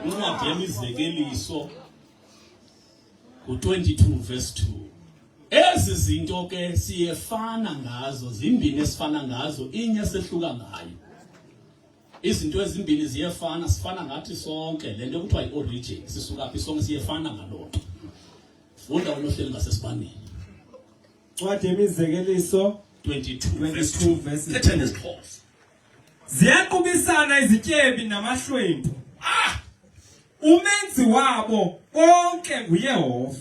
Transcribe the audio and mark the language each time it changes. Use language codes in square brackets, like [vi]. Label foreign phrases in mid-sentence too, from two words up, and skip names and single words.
[xh] Incwadi yemizekeliso ku-22 verse 2. Ezi zinto ke siyefana ngazo, zimbini esifana ngazo, inye sehluka ngayo. Izinto ezimbini ziyefana, sifana ngathi sonke, lento kuthiwa yi-origin, sisuka phi sonke siyefana ngalokho. Funda unohleli ngasesibaneni. Incwadi yemizekeliso 22 verse 2. Ziyaqubisana izityebi namahlwempu. Umenzi wabo bonke nguYehova.